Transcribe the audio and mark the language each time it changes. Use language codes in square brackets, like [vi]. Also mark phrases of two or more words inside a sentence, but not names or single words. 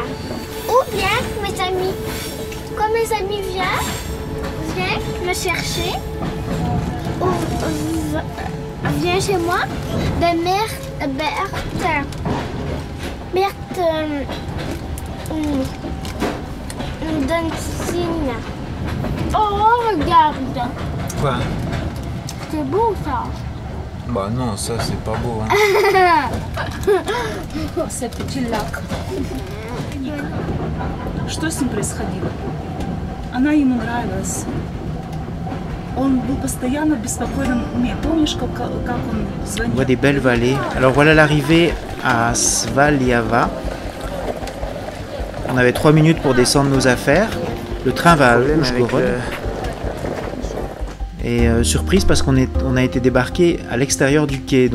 [fr] Ou bien mes amis, quand mes amis viennent me chercher, ou viennent chez moi, ben Berthe nous donne signe. Oh, regarde, Quoi? c'est beau ça. Bah non, ça c'est pas beau. Hein. C'est petit lac. [ru] Что с ним происходило? Она ему нравилась. Он был постоянно в беспокойном уме. Помнишь, как он [fr] On [ru] звонил? [fr] voit des belles vallées. Alors voilà l'arrivée à Svaliava. On avait 3 minutes pour descendre nos affaires. Le train va à Uzhgorod. Et surprise parce qu'on a été débarqué à l'extérieur du quai.